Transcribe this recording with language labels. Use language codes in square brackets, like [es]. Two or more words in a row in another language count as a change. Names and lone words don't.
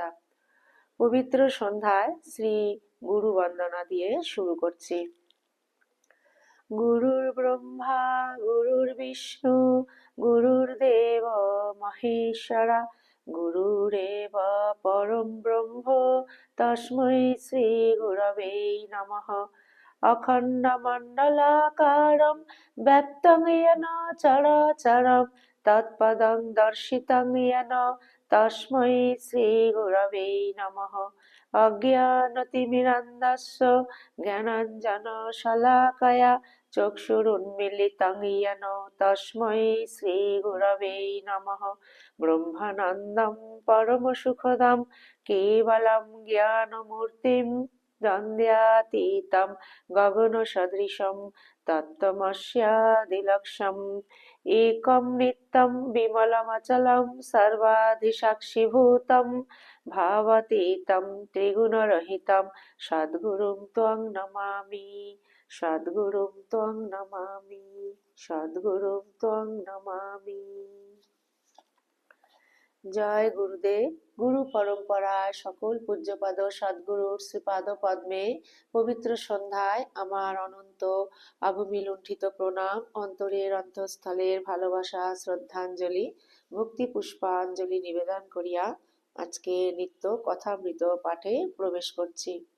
[bn] পবিত্র সন্ধ্যায় শ্রী গুরু বন্দনা দিয়ে শুরু করছি। [sa] গুরুর ব্রহ্মা গুরুর বিষ্ণু গুরুর্দেব মহেশ্বরা গুরুরেব পরম ব্রহ্ম তস্मै শ্রী গুরবে নমঃ। অখণ্ডমণ্ডলাকারं ব্যক্तं येन চরাচরं তৎপদং দর্শিतं येन তস্मै শ্রী গুরবে নমঃ। অজ্ঞানতিমিরান্ধস্য জ্ঞানাঞ্জনশলাকয়া চক্ষুরুন্মীলিतं येन তস্मै শ্রী গুরবে নমঃ। ব্রহ্মানন্দं পরমসুখদं কেবলং জ্ঞানমূর্তিं দ্বন্দ্বাতীतं গগনসদৃশं তত্ত্বমস্যাদিলক্ষ্যम् একं নিত্যं বিমলমচलं সর্বাধিসাক্ষিভূतं ভাবাতীतं ত্রিগুণরহিतं সদ্গুরুং ত্বং নমামি, সদ্গুরুং ত্বং নমামি, সদ্গুরুং ত্বং নমামি। [bn] জয় গুরুদেব। গুরু পরম্পরায় সকল পূজ্যপাদ সদ্গুরুর শ্রীপাদ পদ্মে পবিত্র সন্ধ্যায় আমার অনন্ত অবমি লুণ্ঠিত প্রণাম, অন্তরের অন্তঃস্থলের ভালোবাসা, শ্রদ্ধাঞ্জলি, ভক্তি পুষ্পাঞ্জলি নিবেদন করিয়া আজকে নিত্য কথামৃত পাঠে প্রবেশ করছি।